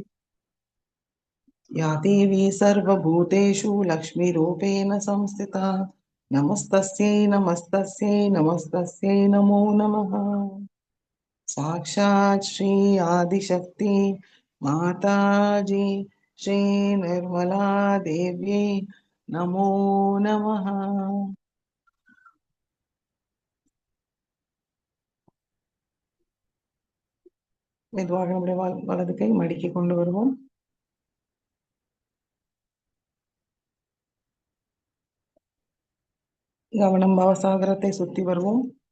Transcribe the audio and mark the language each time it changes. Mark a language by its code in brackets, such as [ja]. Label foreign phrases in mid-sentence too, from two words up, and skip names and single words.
[sa] या देवी सर्वभूतेषु लक्ष्मीरूपेण संस्थिता नमस्तस्यै नमस्तस्यै नमस्तस्यै नमो नमः. साक्षात् श्री आदिशक्ति माताजी श्री निर्मला देव्यै नमो नमः. [ta] மெதுவாக நம்முடைய வலது கை மடிக்கி கொண்டு வருவோம். கவனம் பவசாகரத்தை சுத்தி வருவோம்.